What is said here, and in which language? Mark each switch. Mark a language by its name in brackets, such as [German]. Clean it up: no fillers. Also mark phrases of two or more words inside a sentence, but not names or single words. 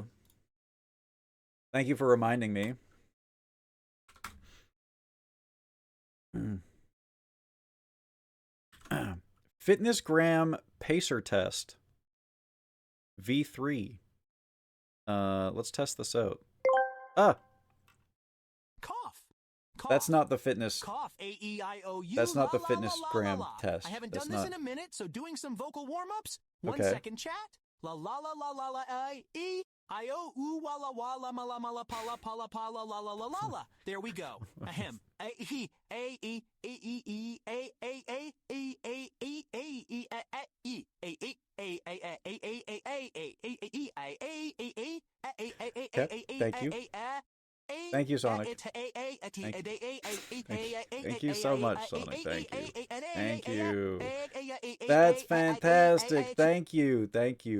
[English] Thank you for reminding me. Fitness gram pacer test V3. Let's test this out. Ah, Cough. Cough. that's not the fitness. Cough. A-E-I-O-U. That's not the la, fitness la, la, gram la, la. test. I haven't That's done this not... in a minute, so doing some vocal warm-ups. 1 Okay. second, chat. La la la la la la I E I-O, ooh, walla, walla, mala, mala, pala, pala, pala, la, la, la, la, la. There we go. Ahem. A-E, A-E, E-E-E, A-A-A, E-A-E, A-E, A-E, A-E, Okay, thank you. Thank you, Sonic. Thank you so much, Sonic. Thank you. Thank you. That's fantastic. Thank you. Thank you.